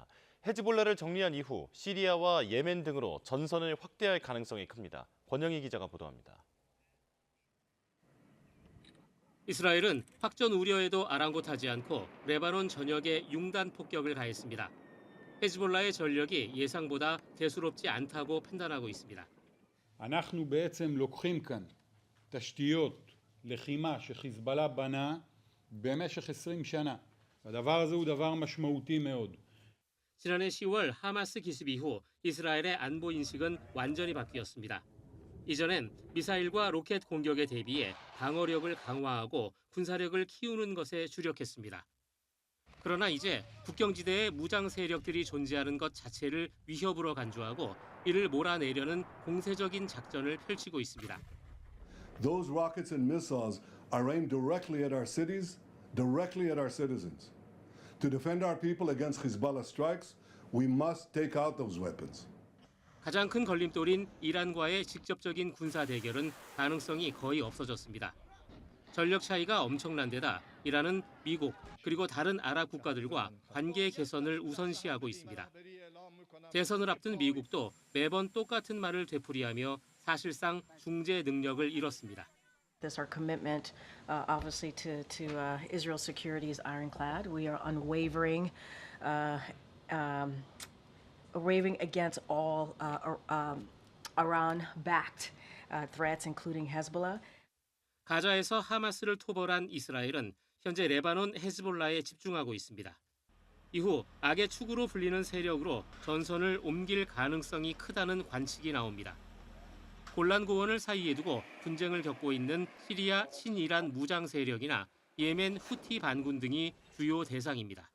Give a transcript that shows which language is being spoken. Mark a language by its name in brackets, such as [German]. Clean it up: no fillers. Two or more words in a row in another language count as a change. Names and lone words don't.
[Korean] 헤즈볼라를 정리한 이후 시리아와 예멘 등으로 전선을 확대할 가능성이 큽니다. 권영희 기자가 보도합니다. 이스라엘은 확전 우려에도 아랑곳하지 않고 레바논 전역에 융단 폭격을 가했습니다. 헤즈볼라의 전력이 예상보다 대수롭지 않다고 판단하고 있습니다. [Hebrew] אנחנו בעצם לוקחים כאן תשתיות לחימה שחיזבאללה בנה במשך 20 שנה. הדבר הזה הוא דבר משמעותי מאוד. [Korean] 지난해 10월 하마스 기습 이후 이스라엘의 안보 인식은 완전히 바뀌었습니다. 이전엔 미사일과 로켓 공격에 대비해 방어력을 강화하고 군사력을 키우는 것에 주력했습니다. 그러나 이제 국경지대에 무장 세력들이 존재하는 것 자체를 위협으로 간주하고 이를 몰아내려는 공세적인 작전을 펼치고 있습니다. [English] Those rockets and missiles are aimed directly at our cities, directly at our citizens. To defend our people against Hezbollah strikes, we must take out those weapons. [Korean] 가장 큰 걸림돌인 이란과의 직접적인 군사 대결은 가능성이 거의 없어졌습니다. 전력 차이가 엄청난 데다 이란은 미국 그리고 다른 아랍 국가들과 관계 개선을 우선시하고 있습니다. 대선을 앞둔 미국도 매번 똑같은 말을 되풀이하며 사실상 중재 능력을 잃었습니다. [English] This our commitment, obviously, to Israel's security is ironclad. We are unwavering, waving against all Iran-backed threats, including Hezbollah. [Korean] 가자에서 하마스를 토벌한 이스라엘은 현재 레바논 헤즈볼라에 집중하고 있습니다. 이후 악의 축으로 불리는 세력으로 전선을 옮길 가능성이 크다는 관측이 나옵니다. 골란 고원을 사이에 두고 분쟁을 겪고 있는 시리아 친이란 무장 세력이나 예멘 후티 반군 등이 주요 대상입니다.